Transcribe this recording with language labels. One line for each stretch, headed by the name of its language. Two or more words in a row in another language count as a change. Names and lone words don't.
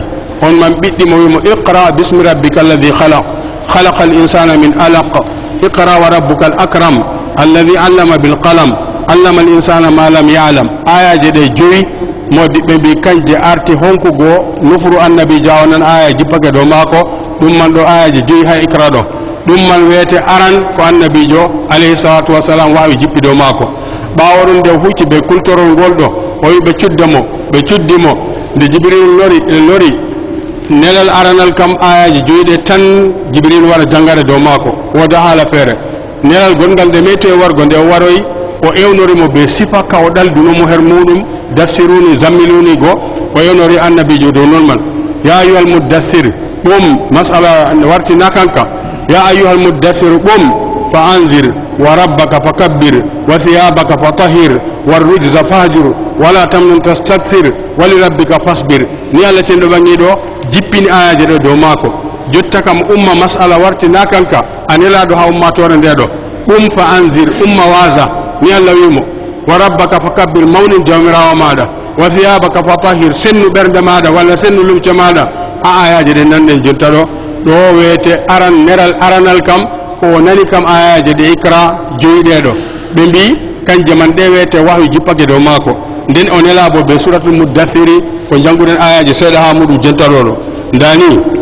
Fula: on man ɓiɗɗimo wimo
Arabic: اقرأ باسم ربك الذي خلق خلق الإنسان من علق اقرأ وربك الأكرم الذي علم بالقلم علم الإنسان ما لم يعلم
Fula: ayaje ɗe joyi modi ɓe mbi kanje arti honkugo nufuru annabi jawanan aya jippake dow maako ɗum man ɗo ayaje joyi ha iqra ɗo ɗum man wiyete aran ko annabijo alayhi
Arabic: الصلاة والسلام
Fula: wawi jippi dow maako ɓawo ɗum nde hucci ɓe kultorol ngol ɗo o wi ɓe cuddamo ɓe cuddimo nde jibril lori nelal aranal kam ayaji joyiɗe tan jibril wara jangade dow maako woda haala feere nelal gongal nde metti e wargo nde o waroyi o ewnorimo be sifa ka o ɗaldunomo her muɗum
Arabic: دثروني زملوني
Fula: go o ewnori annabijo dow non man
Arabic: يا أيها المدثر
Fula: ɓum masala wartina kanka
Arabic: يا أيها المدثر
Fula: ɓum
Arabic: فأنذر و ربك فكبر وثيابك فطهر والرجز فاهجر ولا تمنن تستكثر ولربك فاصبر
Fula: ni Allah ten ɗo ɓangi ɗo jippini ayaje ɗo dow maako jotta kam umma masala wartina kanka anelaɗo ha ummatore nde ɗo ɓum
Arabic: فأنذر
Fula: umma waasa ni Allah wimo
Arabic: وربك فكبر
Fula: mawnin jawmirawo maɗa
Arabic: وثيابك فطهر
Fula: sennu ɓernde maɗa walla sennu lumce maɗa ha ayaje ɗe nanɗen jonta ɗo ɗo wiyete aran neral aranal kam ko nani kam ayaje ɗe ikra joyiɗeɗo ɓe mbi kanje man ɗe wiyete wahyu jippake dow maako nden o nelabo be
Arabic: سورة المدثر
Fula: ko janguɗen ayaje seeɗa ha muɗum jontaɗoɗo ndani